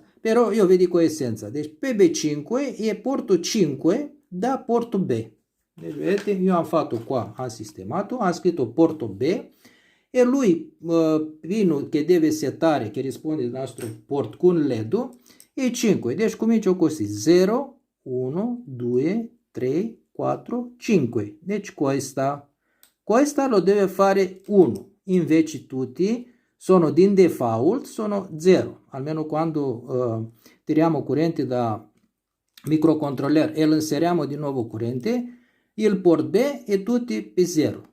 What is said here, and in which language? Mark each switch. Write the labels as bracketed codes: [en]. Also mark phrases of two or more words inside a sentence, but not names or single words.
[it] Però io vi dico essenza, deci PB5 è porto 5 da porto B. Deci vedete, io am fatto qua, am sistemato, am scritto porto B e lui, pinul che deve setare, che risponde al nostro port con LED-ul, e 5. Deci comincio così, 0, 1, 2, 3, 4, 5. Deci questa lo deve fare 1. Invece tutti sono din default, sono 0. Almeno quando tiriamo corrente da microcontroller e inseriamo di nuovo corrente, il port B è tutti per 0.